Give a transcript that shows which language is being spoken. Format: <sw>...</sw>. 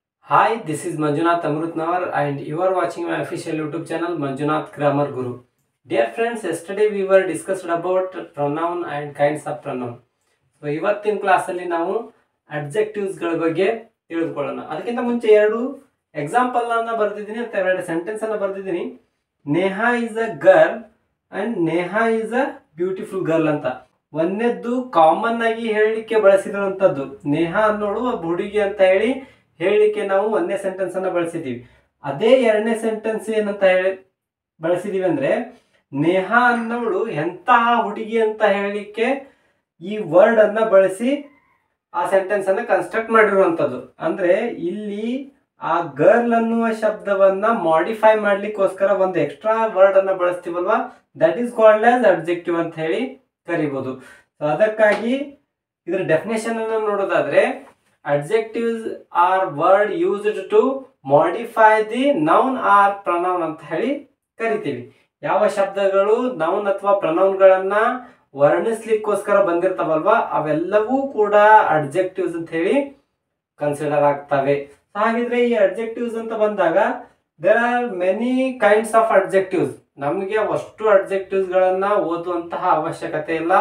<en>Hi, this is Manjunath Amrutnavar and you are watching my official YouTube channel Manjunath Grammar Guru. Dear friends, yesterday we were discussed about pronoun and kinds of pronoun.</en> <kn>So ಇವತ್ತಿನ ಕ್ಲಾಸಲ್ಲಿ ನಾವು adjectives ಗಳ ಬಗ್ಗೆ ತಿಳಿದುಕೊಳ್ಳೋಣ. ಅದಕ್ಕಿಂತ ಮುಂಚೆ ಎರಡು example ಅನ್ನ ಬರ್ತಿದ್ದೀನಿ ಅಂತ ಎರಡು ಸೆಂಟೆನ್ಸ್ ಅನ್ನ ಬರ್ತಿದ್ದೀನಿ.</kn> <en>Neha is a girl and Neha is a beautiful girl ಅಂತ.</en> <kn>ಒಂದನೇದ್ದು ಕಾಮನ್ ಆಗಿ ಹೇಳಲಿಕ್ಕೆ ಬಳಸಿರುವಂತದ್ದು. ನೇಹಾ ಅನ್ನೋಳು ಒಬ್ಬ ಹುಡುಗಿ ಅಂತ ಹೇಳಲಿಕ್ಕೆ ನಾವು ಒಂದನೇ ಸೆಂಟೆನ್ಸ್ ಅನ್ನ ಬಳಸಿದೀವಿ. ಅದೇ ಎರಡನೇ ಸೆಂಟೆನ್ಸ್ ಏನಂತ ಹೇಳಿ ಬಳಸಿದೀವಿ ಅಂದ್ರೆ ನೇಹಾ ಅನ್ನೋಳು ಎಂತಹ ಹುಡುಗಿ ಅಂತ ಹೇಳಲಿಕ್ಕೆ ಈ ವರ್ಡ್ ಅನ್ನ ಬಳಸಿ ಆ ಸೆಂಟೆನ್ಸ್ ಅನ್ನ ಕನ್ಸ್ಟ್ರಕ್ಟ್ ಮಾಡಿರುವಂತದ್ದು. ಅಂದ್ರೆ ಇಲ್ಲಿ ಆ ಗರ್ಲ್ ಅನ್ನುವ ಶಬ್ದವನ್ನ ಮಾಡಿಫೈ ಮಾಡ್ಲಿಕ್ಕೋಸ್ಕರ ಒಂದು ಎಕ್ಸ್ಟ್ರಾ ವರ್ಡ್ ಅನ್ನ ಬಳಸ್ತೀವಲ್ವಾ,</kn> <en>that is called as adjective</en> <kn>ಅಂತ ಹೇಳಿ ಕರಿಬಹುದು. ಸೊ ಅದಕ್ಕಾಗಿ ಇದರ ಡೆಫಿನೇಷನ್ ಅನ್ನು ನೋಡೋದಾದ್ರೆ</kn> <en>adjectives are word used to modify the noun or pronoun</en> <kn>ಅಂತ ಹೇಳಿ ಕರಿತೀವಿ. ಯಾವ ಶಬ್ದಗಳು ನೌನ್ ಅಥವಾ ಪ್ರನೌನ್ಗಳನ್ನ ವರ್ಣಿಸ್ಲಿಕ್ಕೋಸ್ಕರ ಬಂದಿರ್ತಾವಲ್ವಾ ಅವೆಲ್ಲವೂ ಕೂಡ ಅಡ್ಜೆಕ್ಟಿವ್ಸ್ ಅಂತ ಹೇಳಿ ಕನ್ಸಿಡರ್ ಆಗ್ತವೆ. ಹಾಗಿದ್ರೆ ಈ ಅಡ್ಜೆಕ್ಟಿವ್ಸ್ ಅಂತ ಬಂದಾಗ</kn> <en>There are many kinds of adjectives.</en> <kn>ನಮಗೆ ಅಷ್ಟು ಅಡ್ಜೆಕ್ಟಿವ್ಸ್ ಗಳನ್ನ ಓದುವಂತಹ ಅವಶ್ಯಕತೆ ಇಲ್ಲ.</kn>